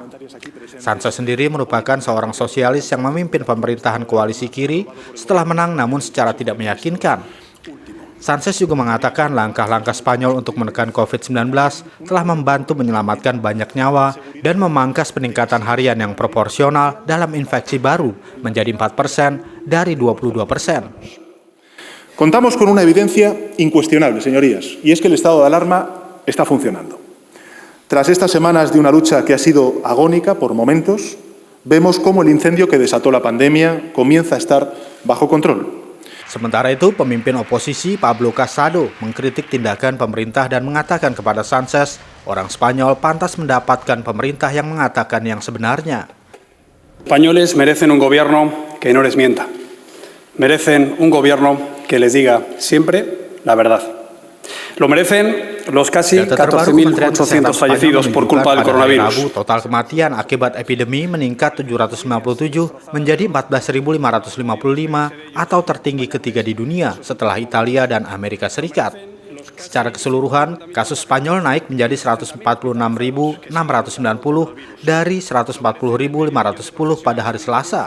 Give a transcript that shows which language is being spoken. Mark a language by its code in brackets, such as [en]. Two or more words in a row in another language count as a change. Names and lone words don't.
[id] Sánchez sendiri merupakan seorang sosialis yang memimpin pemerintahan koalisi kiri setelah menang namun secara tidak meyakinkan. Sánchez juga mengatakan langkah-langkah Spanyol untuk menekan COVID-19 telah membantu menyelamatkan banyak nyawa dan memangkas peningkatan harian yang proporsional dalam infeksi baru menjadi 4% dari 22%. [es] Contamos con una evidencia incuestionable, señorías, y es que el estado de alarma está funcionando. Tras estas semanas de una lucha que ha sido agónica por momentos, vemos cómo el incendio que desató la pandemia comienza a estar bajo control. [id] Sementara itu, pemimpin oposisi Pablo Casado mengkritik tindakan pemerintah dan mengatakan kepada Sánchez, orang Spanyol pantas mendapatkan pemerintah yang mengatakan yang sebenarnya. [es] Españoles merecen un gobierno que no les mienta. Merecen un gobierno que les diga siempre la verdad. Lo merecen los casi 14.800 fallecidos por culpa del coronavirus. [id] Total kematian akibat epidemi meningkat 797 menjadi 14.555 atau tertinggi ketiga di dunia setelah Italia dan Amerika Serikat. Secara keseluruhan, kasus Spanyol naik menjadi 146.690 dari 140.510 pada hari Selasa.